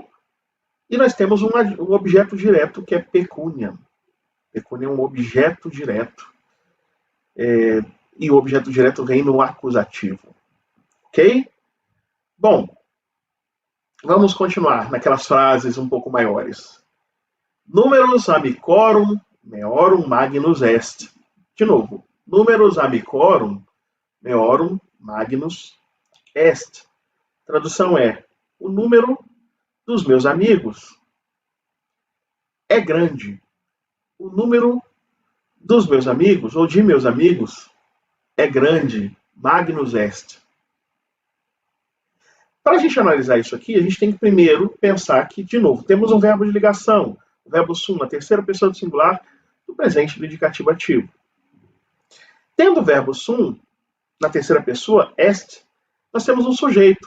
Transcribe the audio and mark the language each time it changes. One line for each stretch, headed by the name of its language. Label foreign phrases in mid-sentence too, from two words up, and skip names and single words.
Portuguese: E nós temos um objeto direto, que é pecúnia. Pecúnia é um objeto direto. E o objeto direto vem no acusativo. Ok? Bom, vamos continuar naquelas frases um pouco maiores.
Latin: Numerus amicorum meorum magnus est.
Portuguese: De novo.
Latin: Numerus amicorum meorum magnus est.
Portuguese: Tradução é: o número dos meus amigos é grande. O número dos meus amigos, ou de meus amigos, é grande.
Latin: Magnus est.
Portuguese: Para a gente analisar isso aqui, a gente tem que primeiro pensar que, de novo, temos um verbo de ligação, o verbo sum, na terceira pessoa do singular, do presente do indicativo ativo. Tendo o verbo sum, na terceira pessoa, est, nós temos um sujeito.